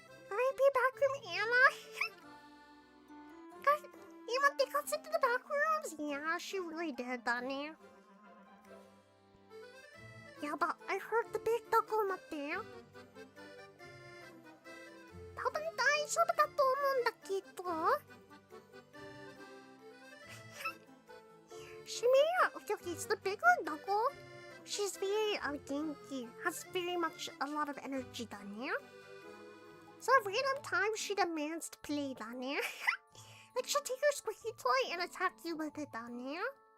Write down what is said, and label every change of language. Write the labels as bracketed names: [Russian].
[English] R.I.P. backroom Anna. They got sent to the back rooms? Yeah, she really did, Danny. Yeah, but I heard the big duckle not there. [Japanese] 多分大丈夫だと思うんだけど。 [English] Shima, okay, it's the bigger duckle. She's very genki, has very much a lot of energy, Danny. So at random times she demands to play, Danny. Like she'll take her squeaky toy and attack you with it down there.